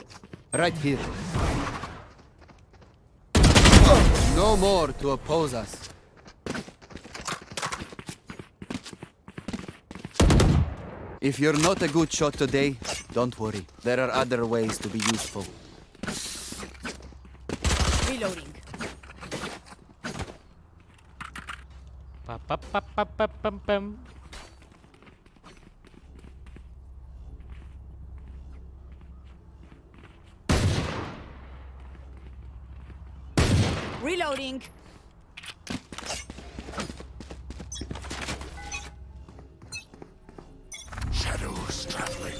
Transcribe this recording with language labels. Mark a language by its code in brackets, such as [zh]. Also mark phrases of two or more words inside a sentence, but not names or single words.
[en] Right here. No more to oppose us. If you're not a good shot today, don't worry. There are other ways to be useful. Reloading. Pa pa pa pa pa pam pam. Reloading. Shadows traveling.